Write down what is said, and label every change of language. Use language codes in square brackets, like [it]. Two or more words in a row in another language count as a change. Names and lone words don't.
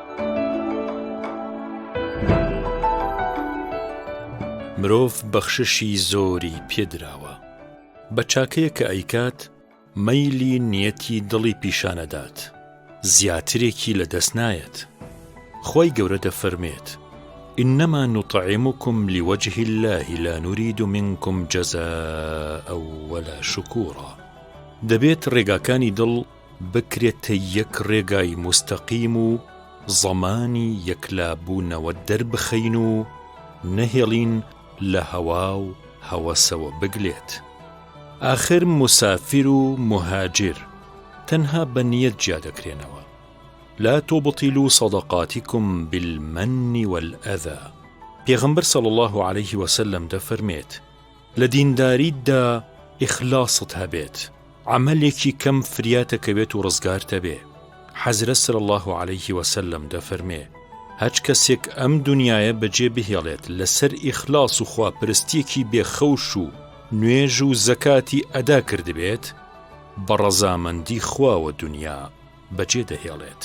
[ckb] مرۆڤ بەخششی زۆری پێدراوە، بە چاکەیە کە ئەیکات مەیلی نیەتی دڵی پیشانەدات، زیاترێکی لە دەست نایەت. خۆی گەورە دەفەرمێت: [ar] إنما نطعمكم لوجه الله لا نريد منكم جزاء ولا شكورا. [ckb] دەبێت ڕێگاکانی دڵ بکرێتە یەک ڕێگای مستەقیم و زەمانی یەکلابوونەوە دەربخەین و نەهێڵین لە هەوا و هەوەسەوە بگلێت. آخر مسافر و مهاجر تەنها بە نیەت جیا دەکرێنەوە. [ar] لا تبطلوا صدقاتكم بالمن والأذى. [ckb] پێغەمبەر [ar] صلی الله عليه وسلم [ckb] دەفەرمێت لە دینداریتدا ئیخلاست هەبێت، عملێکی کەم فریاتەکەوێت و ڕزگارتە بێ. حەزرەت [ar] صلی الله عليه وسلم [ckb] دەفەرمێ هەچ کەسێک ئەم دنیایە بەجێ بهێڵێت لەسەر ئیخلاس و خواپەرستیەکی بێخەوش و نوێژ و زەکاتی ئەدا کردبێت، بە ڕەزامەندی خواوە دنیا بەجێ دەهێڵێت.